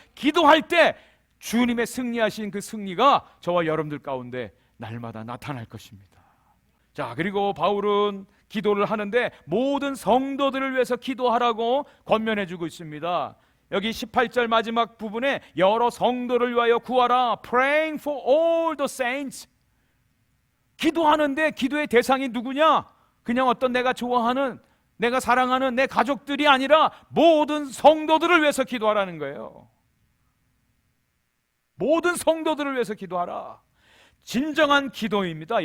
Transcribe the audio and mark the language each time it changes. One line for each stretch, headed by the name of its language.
Korean: 기도할 때 주님의 승리하신 그 승리가 저와 여러분들 가운데 날마다 나타날 것입니다. 자, 그리고 바울은 기도를 하는데 모든 성도들을 위해서 기도하라고 권면해 주고 있습니다. 여기 18절 마지막 부분에 여러 성도를 위하여 구하라.
English: Praying for all the saints.
Korean: 기도하는데 기도의 대상이 누구냐? 그냥 어떤 내가 좋아하는, 내가 사랑하는 내 가족들이 아니라 모든 성도들을 위해서 기도하라는 거예요. 모든 성도들을 위해서 기도하라. 진정한 기도입니다.